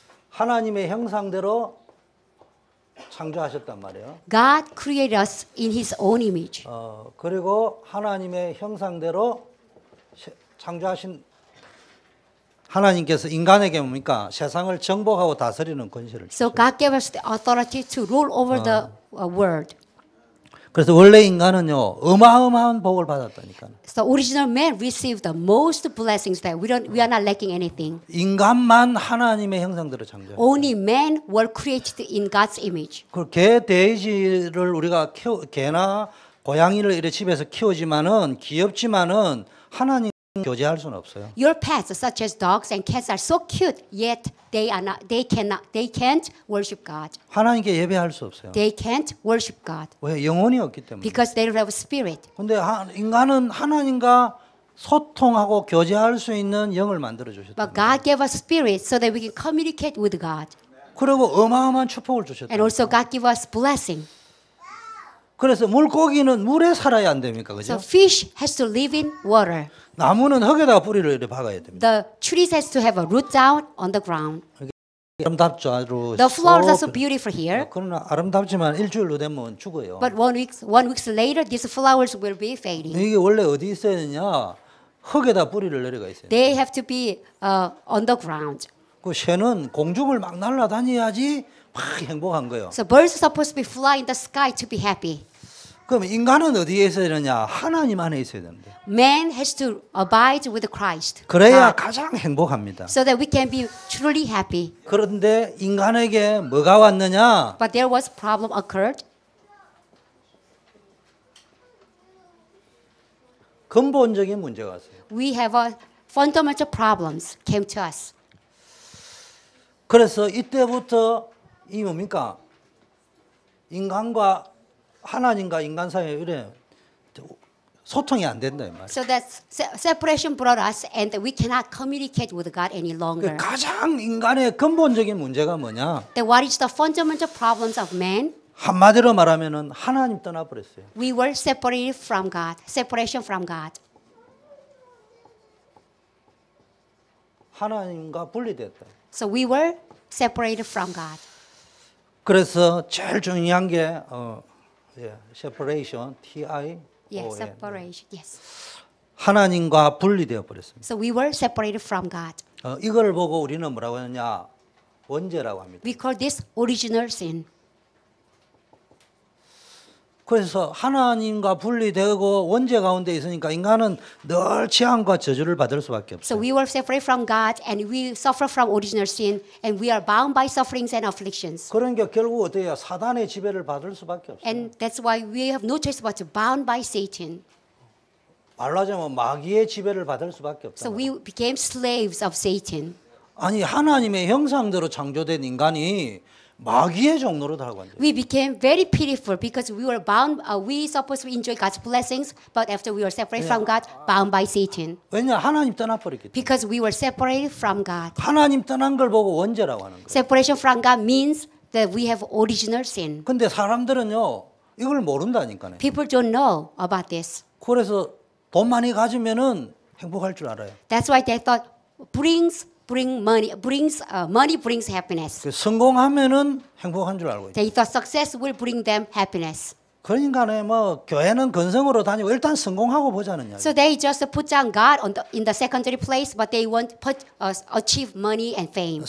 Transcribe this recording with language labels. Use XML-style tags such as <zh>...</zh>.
<ko>하나님의 형상대로 창조하셨단 말이에요.</ko> <en>God created us in his own image.</en> <ko>그리고 하나님의 형상대로 창조하신 하나님께서 인간에게 뭡니까? 세상을 정복하고 다스리는 권세를</ko> <en>So</en> <ko>주셨어요.</ko> <en>God gave us the authority to rule over the world.</en> <ko>그래서 원래 인간은요 어마어마한 복을 받았다니까.</ko> <en>So original man received the most blessings that we are not lacking anything.</en> <ko>인간만 하나님의 형상대로 창조해요.</ko> <en>Only men were created in God's image.</en> <ko>그 개, 돼지를 우리가 개나 고양이를 이렇게 집에서 키우지만은 귀엽지만은 하나님 교제할 수는 없어요.</ko> <en>Your pets, such as dogs and cats, are so cute, yet they can't worship God.</en> <ko>하나님께 예배할 수 없어요.</ko> <en>They can't worship God</en> <ko>왜? 영혼이 없기 때문에.</ko> <en>because they don't have a spirit.</en> <ko>근데 인간은 하나님과 소통하고 교제할 수 있는 영을 만들어 주셨다.</ko> <en>But God gave us spirit so that we can communicate with God.</en> <ko>그리고 어마어마한 축복을 주셨다.</ko> <en>And also God gave us blessing.</en> <ko>그래서 물고기는 물에 살아야 안 됩니까? 그죠?</ko> <en>So fish has to live in water.</en> <ko>나무는 흙에다가 뿌리를 이렇게 박아야 됩니다.</ko> <en>The trees has to have a root down on the ground.</en> <ko>아름답죠. 아주.</ko> <en>The flowers are so beautiful here.</en> <ko>그러나 아름답지만 일주일로 되면 죽어요.</ko> <en>But one week later, these flowers will be fading.</en> <ko>이게 원래 어디 있어야 되냐? 흙에다 뿌리를 내려가 있어요.</ko> <en>They have to be on the ground.</en> <ko>그 새는 공중을 막 날아다녀야지 막 행복한 거예요.</ko> <en>So birds are supposed to be fly in the sky to be happy.</en> <ko>그럼 인간은 어디에 있어야 되느냐? 하나님 안에 있어야 되는데.</ko> <en>Man has to abide with Christ.</en> <ko>그래야</ko> <en>God,</en> <ko>가장 행복합니다.</ko> <en>so that we can be truly happy.</en> <ko>그런데 인간에게 뭐가 왔느냐?</ko> <en>But there was problem occurred.</en> <ko>근본적인 문제가 왔어요.</ko> <en>We have a fundamental problems came to us.</en> <ko>그래서 이때부터 이 뭡니까? 인간과 하나님과 인간 사이에 이래 소통이 안 된다 이 말이에요.</ko> <en>So that separation brought us, and we cannot communicate with God any longer.</en> <ko>가장 인간의 근본적인 문제가 뭐냐?</ko> <en>Then what is the fundamental problems of man?</en> <ko>한마디로 말하면은 하나님 떠나버렸어요.</ko> <en>We were separated from God. Separation from God.</en> <ko>하나님과 분리됐다.</ko> <en>So we were separated from God.</en> <ko>그래서 제일 중요한 게 separation, T-I.</ko> <en>Yes, separation. Yes.</en> <ko>하나님과 분리되어 버렸습니다.</ko> <en>So we were separated from God.</en> <ko>이걸 보고 우리는 뭐라고 하느냐? 원죄라고 합니다.</ko> <en>We call this original sin.</en> <ko>그래서 하나님과 분리되고 원죄 가운데 있으니까 인간은 늘 재앙과 저주를 받을 수밖에</ko> <en>So</en> <ko>없어요.</ko> <en>we were separated from God and we suffer from original sin and we are bound by sufferings and afflictions.</en> <ko>그러니까 결국 어떻게 해요? 사단의 지배를 받을 수밖에 없어요.</ko> <en>And that's why we have no choice but to bound by Satan.</en> <ko>말로 하자면 마귀의 지배를 받을 수밖에</ko> <en>So</en> <ko>없어요.</ko> <en>we became slaves of Satan.</en> <ko>아니 하나님의 형상대로 창조된 인간이 마귀의 종로로 달고 앉아요.</ko> <en>We became very pitiful because we were bound. We supposed to enjoy God's blessings, but after we were separated from God, bound by Satan.</en> <ko>왜냐 하나님 떠나버렸기 때문에.</ko> <en>Because we were separated from God.</en> <ko>하나님 떠난 걸 보고 원죄라고 하는 거예요.</ko> <en>Separation from God means that we have original sin.</en> <ko>근데 사람들은요 이걸 모른다니까요.</ko> <en>People don't know about this.</en> <ko>그래서 돈 많이 가지면은 행복할 줄 알아요.</ko> <en>That's why they thought money brings happiness.</en> <ko>그 성공하면은 행복한 줄 알고 있어요.</ko> <en>They thought success will bring them happiness.</en> <ko>그러니까는 뭐 교회는 건성으로 다니고 일단 성공하고 보자는 이야기.</ko> <en>So they just put down God in the secondary place, but they want achieve money and fame.</en>